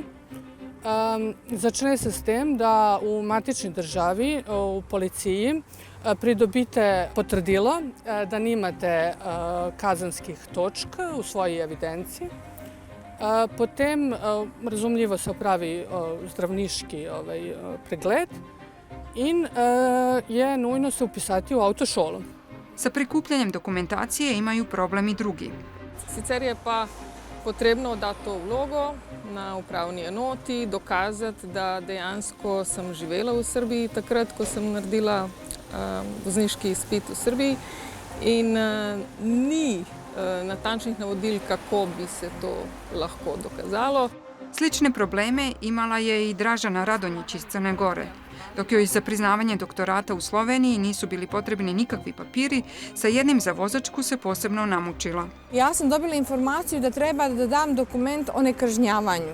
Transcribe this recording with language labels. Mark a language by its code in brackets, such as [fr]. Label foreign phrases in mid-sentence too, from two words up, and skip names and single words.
[sl] Začne se s tem, da v matični državi, v policiji, pridobite potrdilo, da nimate kazenskih točk v svoji evidenciji. Potem, razumljivo, se opravi zdravniški pregled in je nujno se upisati v avtošolo. [sr] Sa prikupljanjem dokumentacije imaju problem i drugi. [sl] Sicer je pa potrebno dati to vlogo na upravni enoti, dokazati, da dejansko sem živela v Srbiji takrat, ko sem naredila vozniški izpit v Srbiji in ni natančnih navodil, kako bi se to lahko dokazalo. [sr] Slične probleme imala je i Dražana Radonjić iz Crne Gore. Dok joj za priznavanje doktorata u Sloveniji nisu bili potrebni nikakvi papiri, sa jednim za vozačku se posebno namučila. Ja sam dobila informaciju da treba da dam dokument o nekažnjavanju.